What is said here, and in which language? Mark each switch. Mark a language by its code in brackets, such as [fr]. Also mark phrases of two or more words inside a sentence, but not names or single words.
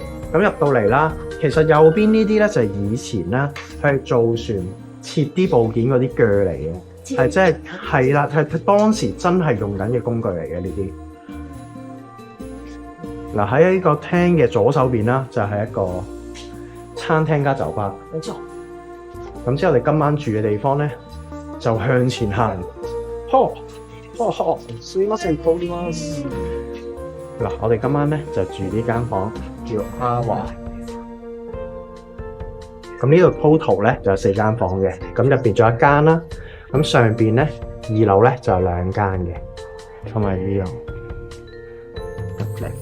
[yue] 咁入到嚟啦，其實右邊呢啲咧就係以前咧係造船切啲部件嗰啲鋸嚟嘅，係即係啦，係當時真係用緊嘅工具嚟嘅呢啲。嗱，喺呢個廳嘅左手邊啦，就係一個餐廳加酒吧。冇錯。咁之後我哋今晚住嘅地方咧，就向前行。 [ja] すいません、通ります。 [yue] 嗱，我哋今晚咧就住呢間房，叫阿華。咁呢度 total 咧就有4間房嘅，咁入邊仲有一間啦。咁上邊咧2樓咧就有2間嘅，同埋呢度入嚟。